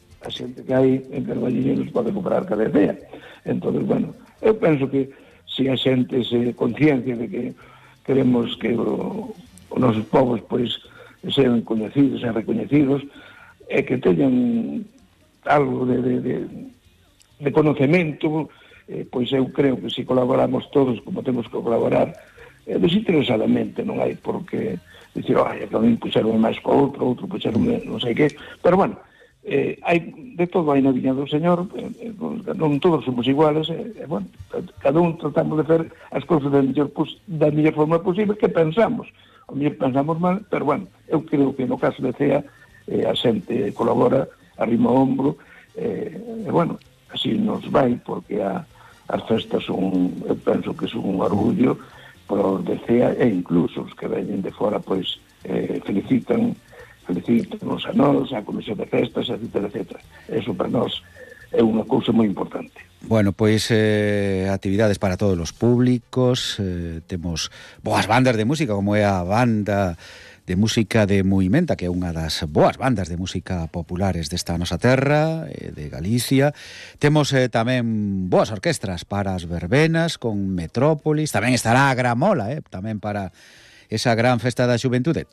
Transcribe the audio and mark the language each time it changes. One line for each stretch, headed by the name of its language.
Galician: A xente que hai en Carballiño nos pode comprar cada día. Entón, bueno, eu penso que se a xente se conciencia de que queremos que os nosos povos, pois, sean coñecidos, sean recoñecidos, e que teñan algo de conocemento, pois eu creo que se colaboramos todos como temos que colaborar, desinteresadamente, non hai por que dicir, ai, a mí puxeron máis co outro puxeron non sei que, pero bueno,
Spanish: Hay de todo, hay en la viña del Señor, no todos somos iguales, bueno, cada uno tratamos de hacer las cosas de la mejor, pues, de la mejor forma posible, que pensamos, o mejor pensamos mal, pero bueno, yo creo que en el caso de CEA, la gente colabora, arrima o hombro, bueno, así nos va, porque las festas son, yo pienso que es un orgullo, pero de CEA, e incluso los que vienen de fuera, pues, felicitan,
Galician: felicítanos a nos, a comisión de festas,
Spanish: etcétera, etcétera. Eso para nos es una cosa muy importante. Bueno, pues actividades para todos los públicos, tenemos
Galician: boas bandas de música, como é a banda de música de Muimenta, que é unha das boas bandas de música populares desta nosa terra, de Galicia. Temos tamén boas orquestras para as verbenas, con Metrópolis, tamén estará a Gramola, tamén para esa gran festa da xuventude.